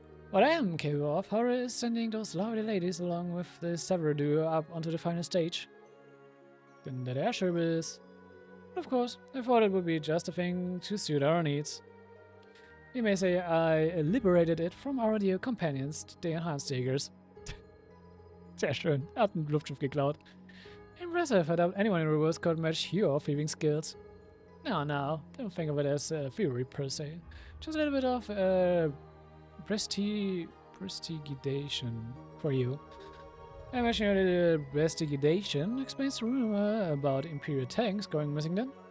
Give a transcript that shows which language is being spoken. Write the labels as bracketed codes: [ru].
[en] What I am capable of, however, is sending those lovely ladies along with the several duo up onto the final stage. Then that airship is. Of course, I thought it would be just a thing to suit our needs. You may say I liberated it from our dear companions, the Enhanced Jägers. [de] Sehr schön, er hat ein Luftschiff geklaut. [en] Impressive, I doubt anyone in reverse could match your thieving skills. No, don't think of it as theory per se. Just a little bit of prestigitation for you. I imagine your little prestigitation explains the rumor about Imperial tanks going missing then.